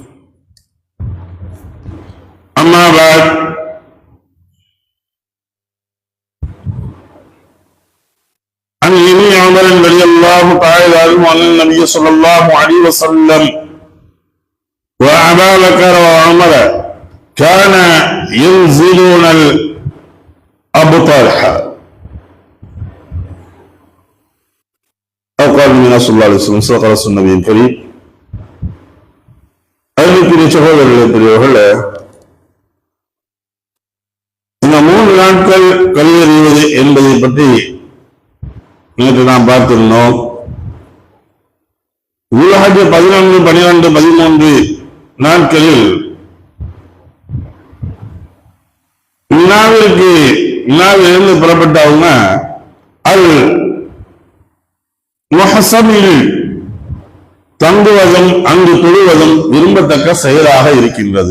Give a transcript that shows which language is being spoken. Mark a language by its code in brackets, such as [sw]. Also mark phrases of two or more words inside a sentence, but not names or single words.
[ar] أما بعد، عن ابن عمر رضي الله تعالى عنه عن النبي صلى الله عليه وسلم وأبا بكر وعمر كان ينزلون الأبطال أو قال النبي صلى الله عليه وسلم صدق رسول النبي الكريم. [ta] அருமைக்குரிய சகோதரர்களே, பெரியவர்களே, இந்த 3 நாட்கள் கல்லெறிவது என்பதை பற்றி நேற்று நாம் பார்த்திருந்தோம். உலக 11, 12, 13 நாட்களில் இருந்து புறப்பட்டவங்க அல் முஹஸபில் தங்குவதும் அங்கு தொழுவதும் விரும்பத்தக்க செயலாக இருக்கின்றது.